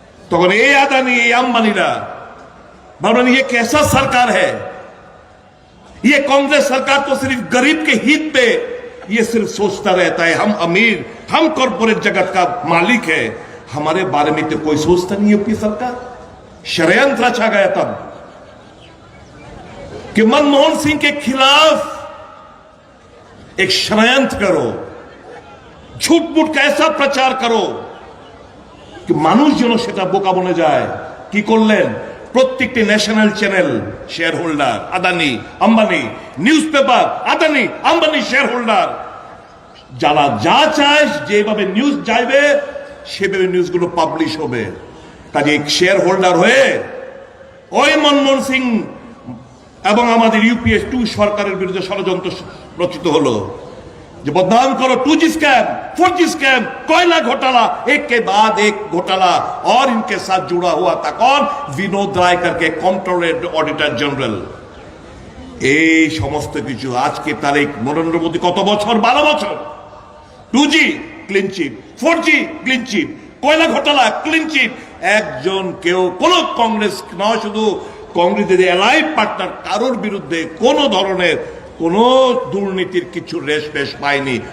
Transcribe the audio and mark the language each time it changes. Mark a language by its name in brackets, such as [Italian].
[Bangla] তখন এই আদানি, এই আম্বানিরা ভাবলেন [Hindi] ये कैसा सरकार है, ये कांग्रेस सरकार तो सिर्फ गरीब के हित पे ये सिर्फ सोचता रहता है, हम अमीर, हम कॉर्पोरेट जगत का मालिक है, हमारे बारे में तो कोई सोचता नहीं यूपी सरकार। षड्यंत्र रचा गया तब कि मनमोहन सिंह के खिलाफ एक षड्यंत्र करो, झूठ मूठ का ऐसा प्रचार करो कि [Bangla] মানুষ যেন সেটা বোকা বনে যায়। কি করলেন? প্রত্যেকটি national channel share holder Adani Ambani, news paper Adani Ambani share holder, যারা যা চায় যেভাবে নিউজ যাইবে সেভাবে নিউজগুলো পাবলিশ হবে। কাজে শেয়ার হোল্ডার হয়ে ওই মনমোহন সিং এবং আমাদের ইউপিএ 2 সরকারের বিরুদ্ধে ষড়যন্ত্র রচিত হলো যে [Hindi] बदनाम करो 2G स्कैम, 4G स्कैम, कोयला घोटाला, एक के बाद एक घोटाला, और इनके साथ जुड़ा हुआ था कौन? विनोद राय करके कंट्रोलर ऑडिटर जनरल। [Bangla] এই সমস্ত কিছু আজকে তারিখ নরেন্দ্র মোদী কত বছর? 12 বছর। 2G clean chit, 4G clean chit, কয়লা ঘোটালা ক্লিন চিট। একজন কেউ কোন কংগ্রেস নয়, শুধু কংগ্রেসের অ্যালাইড পার্টনার কারোর বিরুদ্ধে কোন ধরনের কোন দুর্নীতির কিছু রেশ পেশ পায়নি।